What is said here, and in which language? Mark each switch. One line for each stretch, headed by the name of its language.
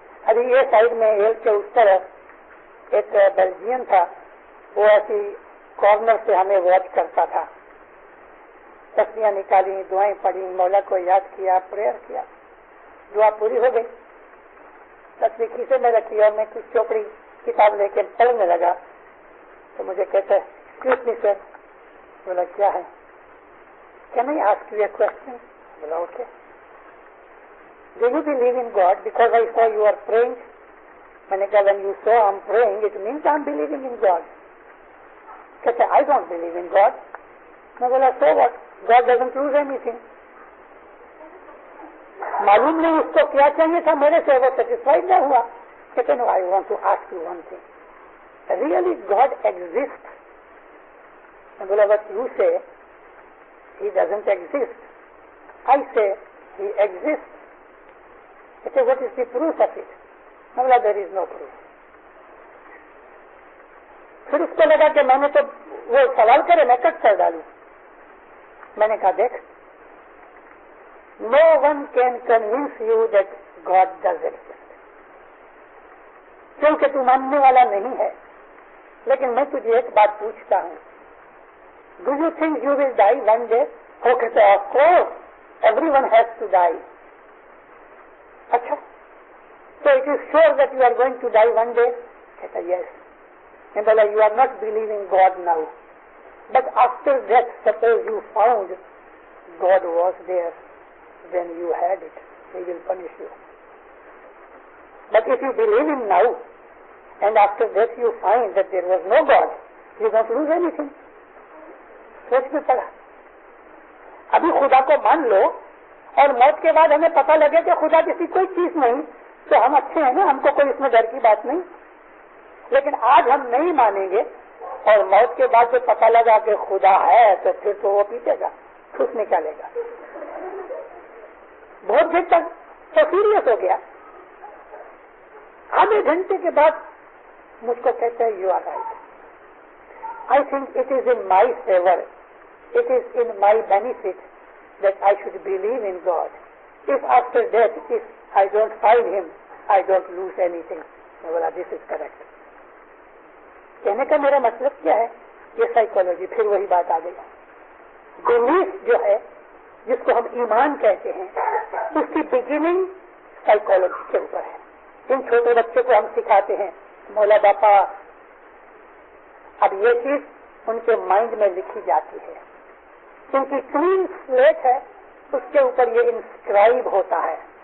Urdu: ابھی یہ سائڈ میں ایل کے اس طرف ایک بیلجین تھا، وہ ایسی کارنر سے ہمیں واچ کرتا تھا. تسبیحاں نکالی، دعائیں پڑھی، مولا کو یاد کیا، پریئر کیا. دعا پوری ہو گئی. تسبیح کھیسے میں رکھی اور میں کچھ چوپڑی کتاب لے کے پڑھنے لگا تو مجھے کہتا ہے ایکسکیوز می سر. بولا کیا ہے؟
English: Can I ask you a question?
Urdu: بولا okay.
English: Do you believe in God? Because I saw you are praying.
Urdu: میں نے کہا
English: when you saw I'm praying, it means I'm believing in God.
Urdu: کہتے
English: I don't believe in God.
Urdu: میں بولا
English: so what? God doesn't lose anything.
Urdu: معلوم نہیں اس کو کیا چاہیے تھا میرے سے، وہ سیٹسفائڈ نہ ہوا. کہتے
English: no, I want to ask you one thing. Really God exists?
Urdu: میں بولا
English: but you say He doesn't exist. I say He exists.
Urdu: Kehte
English: what is the proof of it?
Urdu: میں بولا
English: there is no proof.
Urdu: پھر اس کو لگا کہ میں نے تو وہ سوال کرے میں کٹ کر ڈالوں. میں نے کہا دیکھ,
English: no one can convince you that God does exist.
Urdu: کیونکہ تو ماننے والا نہیں ہے. لیکن میں تجھے ایک بات پوچھتا ہوں,
English: do you think you will die one day?
Urdu: وہ کہتے ہیں
English: of course, everyone has to die.
Urdu: اچھا,
English: so it is sure that you are going to die one day?
Urdu: کہتا ہے
English: yes. And Allah, you are not believing God now. But after death, suppose you found God was there, then you had it. He will punish you. But if you believe Him now, and after death you find that there was no God, you don't lose anything.
Urdu: سوچ میں پڑا. ابھی خدا کو مان لو اور موت کے بعد ہمیں پتہ لگے کہ خدا کسی کوئی چیز نہیں, تو ہم اچھے ہیں نا, ہم کو کوئی اس میں ڈر کی بات نہیں. لیکن آج ہم نہیں مانیں گے اور موت کے بعد جو پتہ لگا کہ خدا ہے تو پھر تو وہ پیٹے گا, ٹھوس نکالے گا. بہت دیر تک تو سیریس ہو گیا. آدھے گھنٹے کے بعد مجھ کو کہتے ہیں
English: You are right. I think it is in my favor, it is in my benefit that I should believe in God. If after death, if I don't find Him, I don't lose anything.
Urdu: میں بولا
English: this is correct.
Urdu: کہنے کا میرا مطلب کیا ہے یہ psychology پھر وہی بات آ گئی. بلیف جو ہے جس کو ہم ایمان کہتے ہیں اس کی بگننگ سائیکولوجی کے اوپر ہے. ان چھوٹے بچوں کو ہم سکھاتے ہیں مولا باپا، اب یہ چیز ان کے مائنڈ میں لکھی جاتی ہے، ان کی کلین سلیٹ ہے، اس کے اوپر یہ انسکرائب ہوتا ہے.